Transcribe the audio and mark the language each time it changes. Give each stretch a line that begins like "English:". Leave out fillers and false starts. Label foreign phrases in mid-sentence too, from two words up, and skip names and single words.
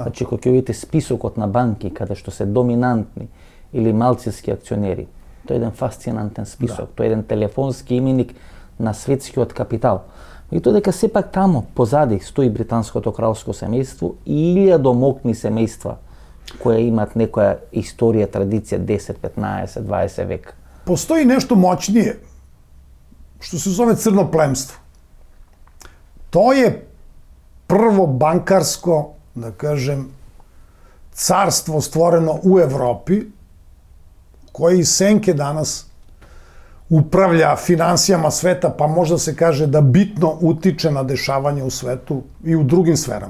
Macedonian: Значи, кога ќе видите списокот на банки каде што се доминантни или малцински акционери, тоа е еден фасцинантен список, тоа е еден телефонски именик на светскиот капитал. И тоа дека сепак тамо позади стои британското кралско семејство и 1000 мокни семејства кои имат некоја историја, традиција 10, 15, 20 века. Постои нешто
Serbian: моćnije, što se zove crno plemstvo. To je prvo bankarsko, da kažem, carstvo stvoreno u Evropi, koje iz senke danas upravlja finansijama sveta, pa možda se kaže da bitno utiče na dešavanje u svetu i u drugim sferama.